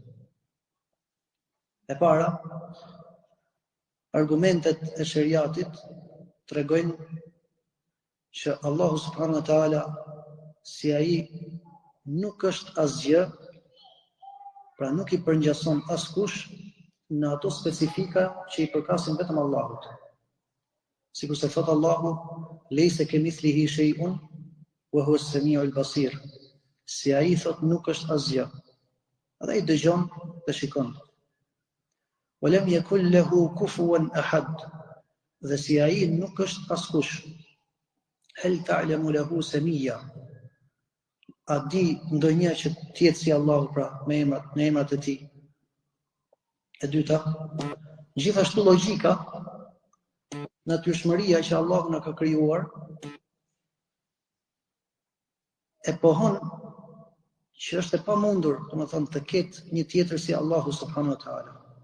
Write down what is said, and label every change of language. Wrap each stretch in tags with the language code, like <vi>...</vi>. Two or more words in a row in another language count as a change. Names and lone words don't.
<sq>E para, argumentet e shariatit tregojnë që Allahu</sq> <ar>سبحانه وتعالى</ar> <sq>si ai nuk është asgjë, pra nuk i përngjason askush në ato specifika që i përkasin vetëm Allahut. Sikur se thot Allahu,</sq> <ar>"ليس كمثله شيء وهو السميع البصير."</ar> <sq>Si ai thot nuk është asgjë. Dhe ai dëgjon dhe shikon.</sq> <ar>"ولم يكن له كفوا أحد."</ar> <sq>Dhe si ai nuk është askush.</sq> <ar>"هل تعلم له سميا."</ar> <sq>A di ndonjë që tjetë si Allahu, pra me emrat e tij. E dyta, gjithashtu logjika, natyrshmëria që Allahu na ka krijuar e pohon që është e pamundur, domethënë të ketë një tjetër si Allahu</sq> <ar>سبحانه وتعالى.</ar>